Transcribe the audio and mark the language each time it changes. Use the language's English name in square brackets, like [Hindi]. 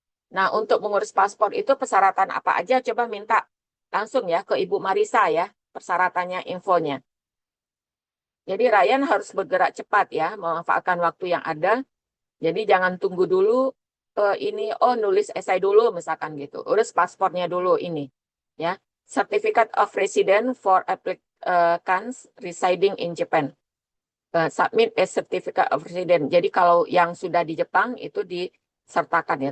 [Indonesian] Nah, untuk mengurus paspor itu persyaratan apa aja? Coba minta langsung ya ke Ibu Marisa ya, persyaratannya, infonya. Jadi Ryan harus bergerak cepat ya, memanfaatkan waktu yang ada. Jadi jangan tunggu dulu ini, oh nulis esai dulu misalkan gitu. Urus paspornya dulu ini ya. [English] Certificate of Residence for applicants residing in Japan. Submit a certificate of residence. [Indonesian] Jadi kalau yang sudah di Jepang itu disertakan ya.